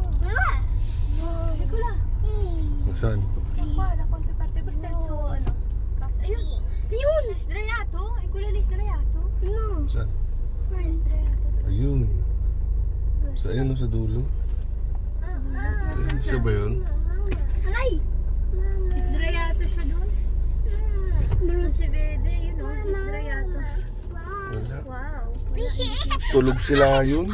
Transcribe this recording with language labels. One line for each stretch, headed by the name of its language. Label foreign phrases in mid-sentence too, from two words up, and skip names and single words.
Italian: Ecco là.
Filipino: Saan?
Italian: Qua, da qualche parte. Questo è il suo,
Filipino: ano. Casa. Ayun. Ayun!
Italian: È sdraiato? È quello lì sdraiato? No.
Filipino: Saan?
Italian: È sdraiato.
Filipino: Ayun. Sa ayun, sa dulo. Nasaan siya? Siya ba yun? Aray! Sdraiato siya doon. Meron si Vede, yun o. Sdraiato. Wala. Wow. Tulog sila yun.